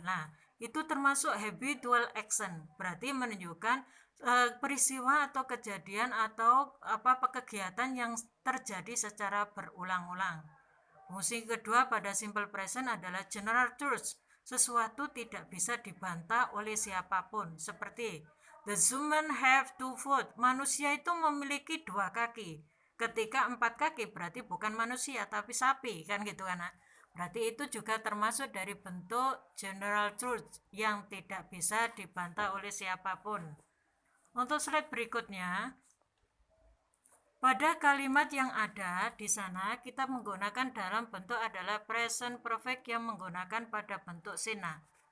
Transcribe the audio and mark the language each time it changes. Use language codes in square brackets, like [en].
[id] Nah, itu termasuk habitual action, berarti menunjukkan peristiwa atau kejadian atau kegiatan yang terjadi secara berulang-ulang. Fungsi kedua pada simple present adalah general truth. Sesuatu tidak bisa dibantah oleh siapapun. Seperti [en] the human have two foot. [id] Manusia itu memiliki dua kaki. Ketika empat kaki berarti bukan manusia tapi sapi, kan gitu kan? Berarti itu juga termasuk dari bentuk general truth yang tidak bisa dibantah oleh siapapun. Untuk slide berikutnya, pada kalimat yang ada di sana kita menggunakan dalam bentuk adalah present perfect yang menggunakan pada bentuk sina.